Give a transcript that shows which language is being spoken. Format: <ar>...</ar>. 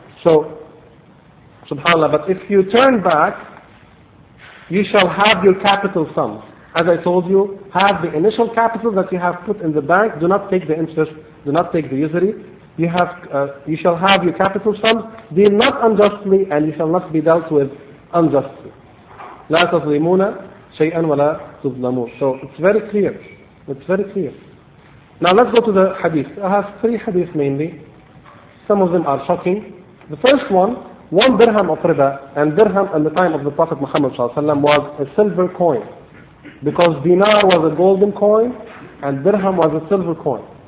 <en>So, subhanAllah, but if you turn back, you shall have your capital sums. As I told you, have the initial capital that you have put in the bank. Do not take the interest, do not take the usury. You shall have your capital sums. Deal not unjustly, and you shall not be dealt with unjustly.</en> <ar>لا تظلمون شيئا ولا تظلمون.</ar> <en>So it's very clear. It's very clear. Now let's go to the hadith. I have 3 hadiths mainly. Some of them are shocking. The first one dirham of riba, and dirham at the time of the Prophet Muhammad ﷺ was a silver coin. Because dinar was a golden coin and dirham was a silver coin.</en>